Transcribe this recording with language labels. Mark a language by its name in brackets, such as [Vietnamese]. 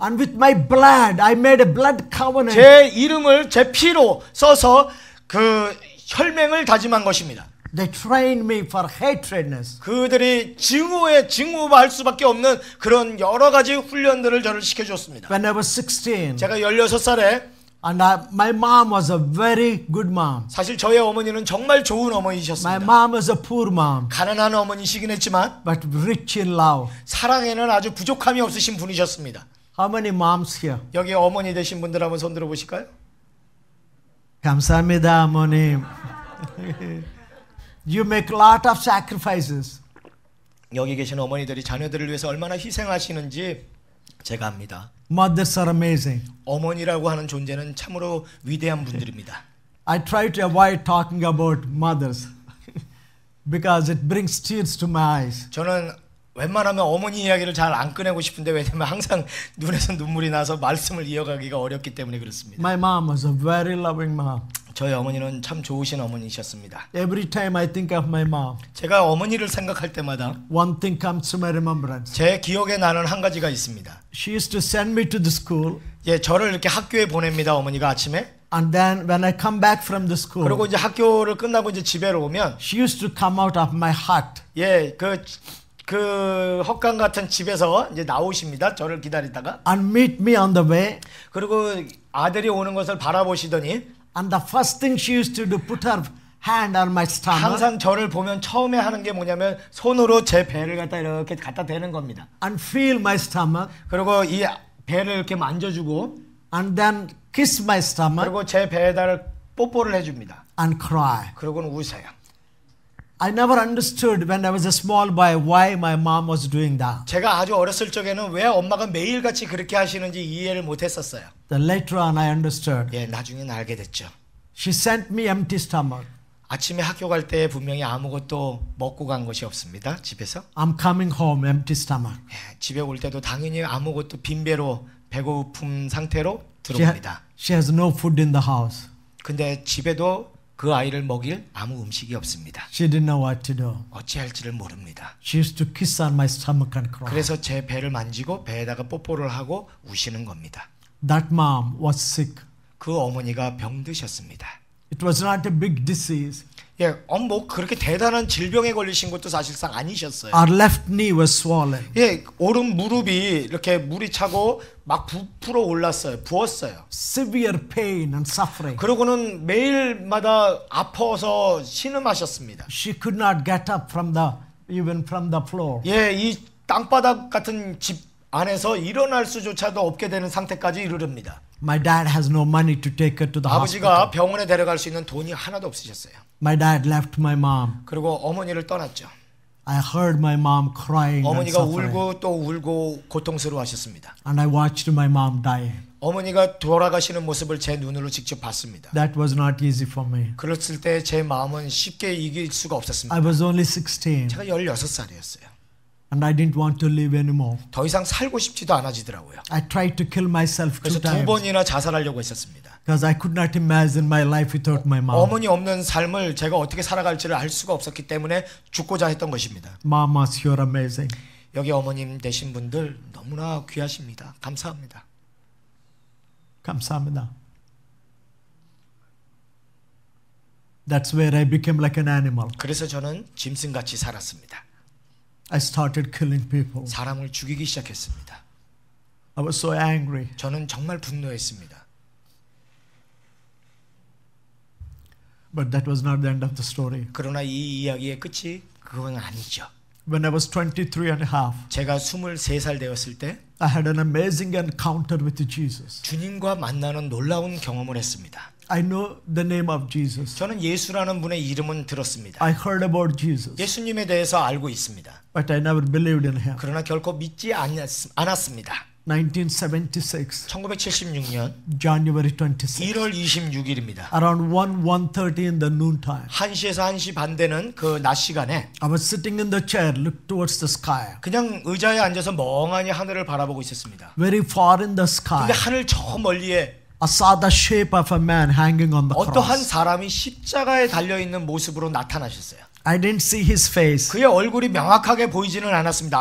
[English] And with my blood, I made a blood covenant. [Korean] 제 이름을 제 피로 써서 그 혈맹을 다짐한 것입니다. [English] They trained me for hatredness. [Korean] 그들이 증오할 수밖에 없는 그런 여러 가지 훈련들을 저를 시켜줬습니다. [English] When I was 16, [Korean] 제가 16살에 [English] and my mom was a very good mom. [Korean] 사실 저의 어머니는 정말 좋은 [English] My [Korean] 어머니셨습니다. [English] mom was a poor mom, [Korean] 가난한 어머니시긴 했지만 [English] but rich in love. [Korean] 사랑에는 아주 부족함이 없으신 분이셨습니다. [English] How many moms here? [Korean] 여기 어머니 되신 분들 한번 손 들어보실까요? 감사합니다, 어머님. [English] You make a lot of sacrifices. [Korean] 여기 계신 어머니들이 자녀들을 위해서 얼마나 희생하시는지 제가 압니다. [English] Mothers are amazing. [Korean] 어머니라고 하는 존재는 참으로 위대한 분들입니다. [English] I try to avoid talking about mothers because it brings tears to my eyes. [Korean] 저는 웬만하면 어머니 이야기를 잘 안 꺼내고 싶은데 왜냐면 항상 눈에서 눈물이 나서 말씀을 이어가기가 어렵기 때문에 그렇습니다. [English] My mom was a very loving mom. [Korean] 저희 어머니는 참 좋으신 어머니셨습니다. [English] Every time I think of my mom, [Korean] 제가 어머니를 생각할 때마다 [English] one thing comes to my remembrance. [Korean] 제 기억에 나는 한 가지가 있습니다. [English] She used to send me to the school, [Korean] 예, 저를 이렇게 학교에 보냅니다. 어머니가 아침에. [English] and then when I come back from the [Korean] 그리고 [English] school, [Korean] 이제 학교를 끝나고 이제 집에로 오면 [English] she used to come out of my hut [Korean] 예, 그 헛간 같은 집에서 이제 나오십니다. 저를 기다리다가. [English] and meet me on the way. [Korean] 그리고 아들이 오는 것을 바라보시더니 [English] And the first thing she used to do, put her hand on my stomach [Korean] 항상 저를 보면 처음에 하는 게 뭐냐면 손으로 제 배를 갖다 이렇게 갖다 대는 겁니다. [English] and feel my stomach [Korean] 그리고 이 배를 이렇게 만져주고 [English] and then kiss my stomach [Korean] 그리고 제 배에다를 뽀뽀를 해줍니다. [English] and cry. [Korean] 그러고는 우세요. [English] I never understood when I was a small boy why my mom was doing that. [Korean] 제가 아주 어렸을 적에는 왜 엄마가 매일같이 그렇게 하시는지 이해를 못했었어요. [English] Then later on I understood. [Korean] 예, 나중에는 알게 됐죠. [English] She sent me empty stomach. [Korean] 아침에 학교 갈 때 분명히 아무것도 먹고 간 것이 없습니다. 집에서. [English] I'm coming home empty stomach. [Korean] 예, 집에 올 때도 당연히 아무것도 빈배로 배고픔 상태로 [English] She, [Korean] 들어옵니다. [English] she has no food in the house. [Korean] 근데 집에도 그 아이를 먹일 아무 음식이 없습니다. [English] She didn't know what to do. [Korean] 어찌할지를 모릅니다. [English] She used to kiss on my stomach and cry. [Korean] 그래서 제 배를 만지고 배에다가 뽀뽀를 하고 우시는 겁니다. [English] That mom was sick. [Korean] 그 어머니가 병드셨습니다. [English] It was not a big disease. [Korean] 예, 뭐 그렇게 대단한 질병에 걸리신 것도 사실상 아니셨어요. [English] Our left knee was swollen. [Korean] 예, 오른 무릎이 이렇게 물이 차고 막 부풀어 올랐어요. 부었어요. [English] Severe pain and suffering. [Korean] 그러고는 매일마다 아파서 신음하셨습니다. [English] She could not get up even from the floor. [Korean] 예, 이 땅바닥 같은 집 안에서 일어날 수조차도 없게 되는 상태까지 이르릅니다. [English] My dad has no money to take her to the hospital. [Korean] 아버지가 병원에 데려갈 수 있는 돈이 하나도 없으셨어요. [English] My dad left my mom. [Korean] 그리고 어머니를 떠났죠. [English] I heard my mom crying and [Korean] 어머니가 [English] suffering. [Korean] 울고 또 울고 고통스러워하셨습니다. [English] And I watched my mom dying. [Korean] 어머니가 돌아가시는 모습을 제 눈으로 직접 봤습니다. [English] That was not easy for me. [Korean] 그랬을 때 제 마음은 쉽게 이길 수가 없었습니다. [English] I was only 16 [Korean] 제가 16살이었어요. [English] and I didn't want to live anymore. [Korean] 더 이상 살고 싶지도 않아지더라고요. [English] I tried to kill myself [Korean] 그래서 [English] 2 [Korean] 두 [English] times [Korean] 번이나 자살하려고 했었습니다. [English] because I could not imagine my life without my mom. [Korean] 어머니 없는 삶을 제가 어떻게 살아갈지를 알 수가 없었기 때문에 죽고자 했던 것입니다. [English] Mamas, you're amazing. [Korean] 여기 어머님 되신 분들 너무나 귀하십니다. 감사합니다. 감사합니다. [English] That's where I became like an animal. [Korean] 그래서 저는 짐승같이 살았습니다. [English] I started killing people. [Korean] 사람을 죽이기 시작했습니다. [English] I was so angry. [Korean] 저는 정말 분노했습니다. [English] But that was not the end of the story. [Korean] 그러나 이 이야기의 끝이 그건 아니죠. [English] When I was 23 and a half, [Korean] 제가 23살 되었을 때 [English] I had an amazing encounter with Jesus. [Korean] 주님과 만나는 놀라운 경험을 했습니다. [English] I know the name of Jesus. [Korean] 저는 예수라는 분의 이름은 들었습니다. [English] I heard about Jesus, [Korean] 예수님에 대해서 알고 있습니다. [English] but I never believed in him. [Korean] 그러나 결코 믿지 않았습니다. [English] 1976, [Korean] 1976년 [English] January 26, [Korean] 1월 26일입니다. [English] around 1:30 in the noontime, [Korean] 1시에서 1시 반 되는 그 낮 시간에 [English] I was sitting in the chair, looked towards the sky. [Korean] 그냥 의자에 앉아서 멍하니 하늘을 바라보고 있었습니다. [English] Very far in the sky, [Korean] 근데 하늘 저 멀리에 [English] I saw the shape of a man hanging on the [Korean] 어떠한 [English] cross. [Korean] 사람이 십자가에 달려있는 모습으로 나타나셨어요. [English] I didn't see his face. [Korean] 그의 얼굴이 명확하게 보이지는 않았습니다.